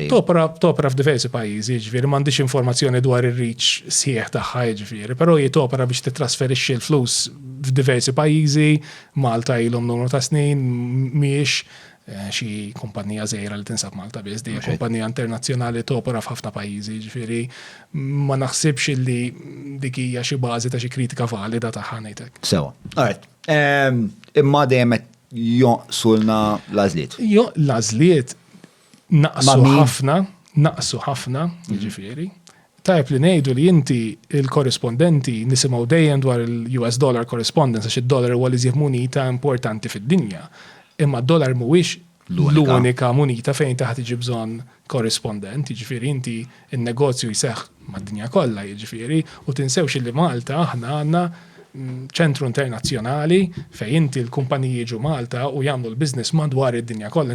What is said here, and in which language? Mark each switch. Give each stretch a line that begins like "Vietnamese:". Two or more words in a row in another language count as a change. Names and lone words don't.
Maltese: Topera f'diversi pajjiżi, ġifieri m'għandix informazzjoni dwar ir-reach sieħ tagħha, ġifieri, però hi topera biex titrasferixxi l-flus f'diversi pajjiżi, Malta ilhom numru ta' snin mhijiex xi kumpanija żgħira li tinsab Malta biss, di kumpanija internazzjonali topera f'ħafna pajjiżi, ġifieri ma naħsibx li dik hija xi bażi ta' xi kritika valida tagħha ngħidlek.
English: Sewa. All right.
Maltese: Imma dejjem jonqsulna l-għażliet. L-għażliet naqsu ħafna, jiġifieri. Tajb li ngħidu li inti il-korrispondenti nisimgħu dejjem dwar il-
English: US dollar correspondence
Maltese: għax id-dollar huwa li żjed munita importanti fid-dinja. Imma d-dollar mhuwiex l-unika munita fejn taħt iġi bżonn korrispondent, jiġifieri inti in-negozju jseħħ mad-dinja kollha, jiġifieri, u tinsewx li Malta aħna għandna ċentru internazzjonali fejn inti l-kumpaniji jiġu Malta u jagħmlu l-business madwar id-dinja kollha.